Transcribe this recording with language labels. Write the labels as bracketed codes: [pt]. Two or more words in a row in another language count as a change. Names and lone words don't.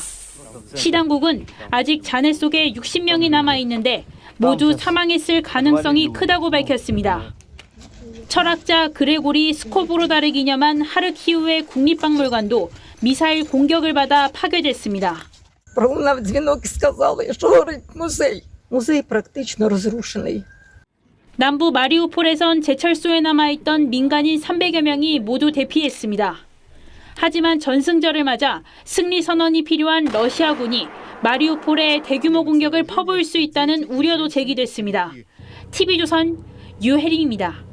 [ko] 시 당국은 아직 잔해 속에 60명이 남아있는데 모두 사망했을 가능성이 크다고 밝혔습니다. 철학자 그레고리 스코보로다를 기념한 하르키우의 국립박물관도 미사일 공격을 받아 파괴됐습니다. [uk] Пролунав дзвінок і сказали, що горить музей. Музей практично розрушений. [ko] 남부 마리우폴에선 제철소에 남아있던 민간인 300여 명이 모두 대피했습니다. 하지만 전승절을 맞아 승리 선언이 필요한 러시아군이 마리우폴에 대규모 공격을 퍼부을 수 있다는 우려도 제기됐습니다. TV조선 유혜림입니다.